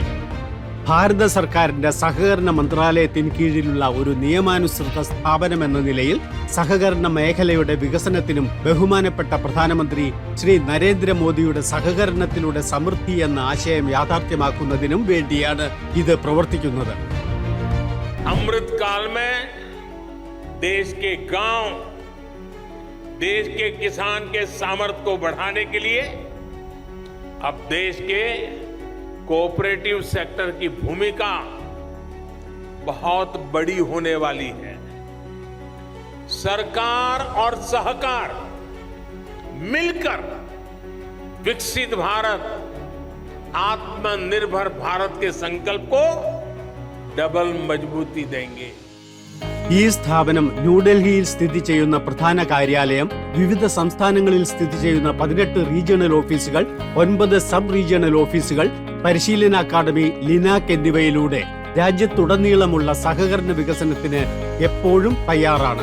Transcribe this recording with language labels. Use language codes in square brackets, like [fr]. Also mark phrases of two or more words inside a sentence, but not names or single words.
[ml] ഭാരത സർക്കാരിന്റെ സഹകരണ മന്ത്രാലയത്തിന് കീഴിലുള്ള ഒരു നിയമാനുസൃത സ്ഥാപനമെന്ന നിലയിൽ സഹകരണ മേഖലയുടെ വികസനത്തിനും ബഹുമാനപ്പെട്ട പ്രധാനമന്ത്രി ശ്രീ നരേന്ദ്രമോദിയുടെ സഹകരണത്തിലൂടെ സമൃദ്ധി എന്ന ആശയം യാഥാർത്ഥ്യമാക്കുന്നതിനും വേണ്ടിയാണ് ഇത് പ്രവർത്തിക്കുന്നത്. [hi] अमृतकाल में देश के गांव, देश के किसान के सामर्थ्य को बढ़ाने के लिए अब देश के कोऑपरेटिव सेक्टर की भूमिका बहुत बड़ी होने वाली है. सरकार और सहकार मिलकर विकसित भारत, आत्मनिर्भर भारत के संकल्प को डबल मजबूती देंगे. [ml] ഈ സ്ഥാപനം ന്യൂഡൽഹിയിൽ സ്ഥിതി ചെയ്യുന്ന പ്രധാന കാര്യാലയം, വിവിധ സംസ്ഥാനങ്ങളിൽ സ്ഥിതി ചെയ്യുന്ന 18 റീജിയണൽ ഓഫീസുകൾ, 9 സബ് റീജിയണൽ ഓഫീസുകൾ, പരിശീലന അക്കാദമി, ലിനാക് എന്നിവയിലൂടെ രാജ്യത്തുടനീളമുള്ള സഹകരണ വികസനത്തിന് എപ്പോഴും തയ്യാറാണ്.